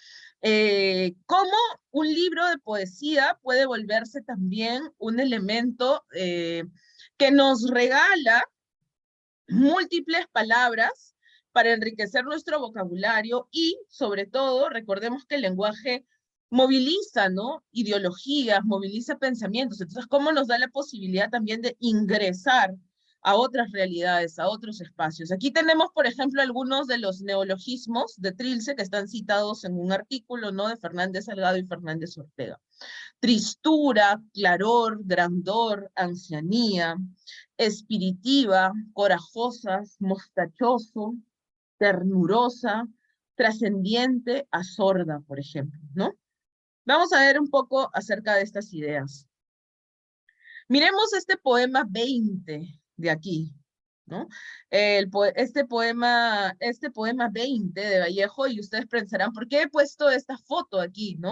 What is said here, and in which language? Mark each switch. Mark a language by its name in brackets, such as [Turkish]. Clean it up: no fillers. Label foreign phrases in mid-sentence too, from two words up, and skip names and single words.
[Spanish] Cómo un libro de poesía puede volverse también un elemento que nos regala múltiples palabras para enriquecer nuestro vocabulario y, sobre todo, recordemos que el lenguaje moviliza, ¿no? Ideologías, moviliza pensamientos. Entonces, ¿cómo nos da la posibilidad también de ingresar a otras realidades, a otros espacios? Aquí tenemos, por ejemplo, algunos de los neologismos de Trilce que están citados en un artículo, ¿no? De Fernández Salgado y Fernández Ortega. Tristura, claror, grandor, ancianía, espiritiva, corajosas, mostachoso, ternurosa, trascendiente, asorda, por ejemplo, ¿no? Vamos a ver un poco acerca de estas ideas. Miremos este poema 20 de aquí, ¿no? Este poema 20 de Vallejo, y ustedes pensarán, ¿por qué he puesto esta foto aquí, no?